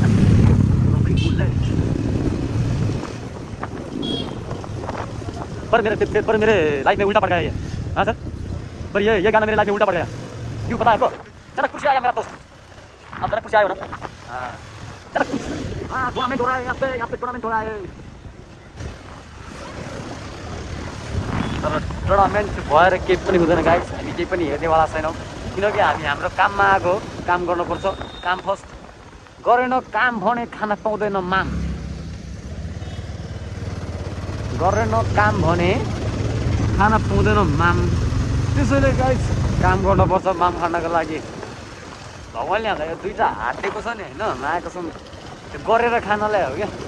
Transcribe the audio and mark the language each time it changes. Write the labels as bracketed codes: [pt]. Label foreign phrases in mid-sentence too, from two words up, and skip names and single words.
[hi] पर मेरे लाइफ में उल्टा पड़ गया ये हाँ सर पर ये गाना मेरे लाइफ में उल्टा पड़ गया क्यों पता है आपको जरा कुछ आया मेरा दोस्त आप जरा कुछ आए हो ना हाँ जरा कुछ हाँ टूर्नामेंट हो रहा है यहाँ पे टूर्नामेंट हो रहा है [ne] तर टुर्नामेन्ट भएर केही पनि हुँदैन गाइस हामी केही पनि हेर्नेवाला छैनौँ किनकि हामी हाम्रो काममा आएको काम गर्नुपर्छ काम फर्स्ट गरेन काम भने खान पाउँदैन माम गरेन काम भने खान पाउँदैन माम त्यसैले गाइस काम गर्नुपर्छ माम खानको लागि भगवान्ले हामीलाई यो दुईवटा हात दिएको छ नि होइन मायाको छ त्यो गरेर खानलाई हो क्या